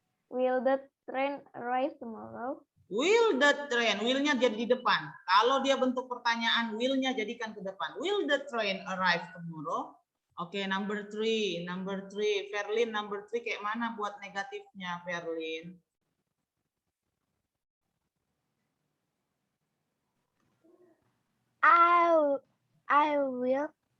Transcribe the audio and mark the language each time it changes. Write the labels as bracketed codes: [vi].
[en] Will the train arrive tomorrow? Will the train, [id] will-nya jadi di depan. Kalau dia bentuk pertanyaan, will-nya jadikan ke depan. [en] Will the train arrive tomorrow? [id] Oke, number 3. Ferlin, number 3 kayak mana buat negatifnya, Ferlin? [en] I will.